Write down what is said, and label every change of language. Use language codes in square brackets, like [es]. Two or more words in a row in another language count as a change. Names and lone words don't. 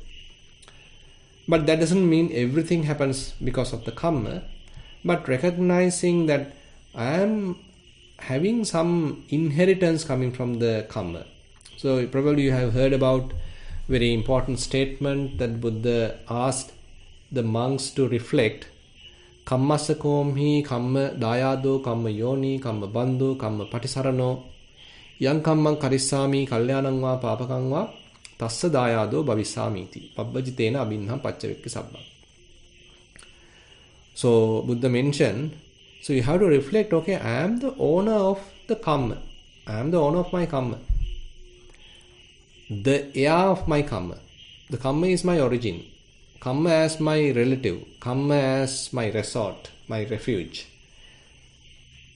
[en] But that doesn't mean everything happens because of the karma. But recognizing that I am having some inheritance coming from the karma. So probably you have heard about very important statement that Buddha asked the monks to reflect. [pi] Kammasakomhi kamma dayado kamma yoni kamma bandhu kamma patisarano yang kammang karissami kalyanang va papakang va tassa dayado bhavisamiti pabbajitena abhinna paccavekka sabbam. [en] So Buddha mentioned, so you have to reflect, okay, I am the owner of the karma. I am the owner of my karma. The heir of my karma. The karma is my origin. Karma as my relative. Karma as my resort, my refuge.